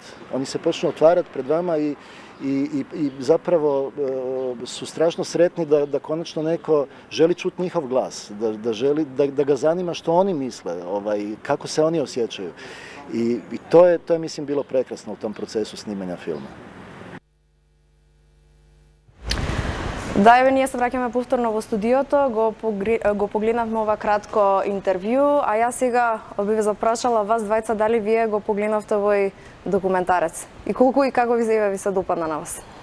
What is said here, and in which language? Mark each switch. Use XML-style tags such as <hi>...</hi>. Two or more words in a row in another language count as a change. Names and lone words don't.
<hr>Oni se počnu otvarati pred vama i zapravo su strašno sretni da konačno neko želi čuti njihov glas, da ga zanima što oni misle, kako se oni osjećaju. I to je mislim bilo prekrasno u tom procesu snimanja filma.</hr> <mk>Да, еве ние се враќаме повторно во студиото, го погледнавме ова кратко интервју, а јас сега би ве запрашала вас двајца дали вие го погледнавте овој документарец и колку и како ви се допадна на вас?</mk>